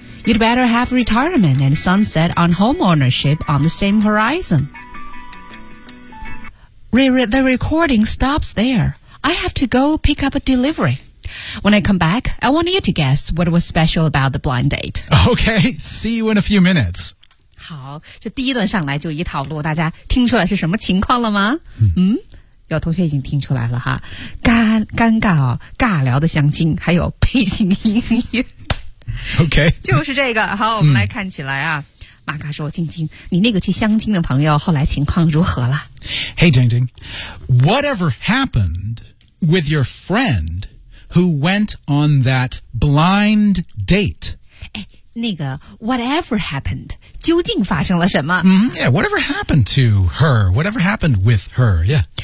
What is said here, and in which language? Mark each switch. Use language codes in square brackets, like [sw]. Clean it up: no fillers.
[en] You'd better have retirement and sunset on homeownership on the same horizon. The recording stops there. I have to go pick up a delivery. When I come back, I want you to guess what was special about the blind date. Okay, see you in a few minutes. [zh] 好，这第一段上来就一套路，大家听出来是什么情况了吗？有同学已经听出来了哈，尴尬哦，尬聊的相亲，还有背景音乐。 [en] OK， [zh] 就是这个。好，我们来看起来啊。马嘎说，晶晶，你那个去相亲的朋友后来情况如何了？ [en] Hey, 晶晶， whatever happened with your friend who went on that blind date? [zh] 哎，那个 [en] whatever happened, [zh] 究竟发生了什么？ [en] Yeah, whatever happened to her? Whatever happened with her? Yeah.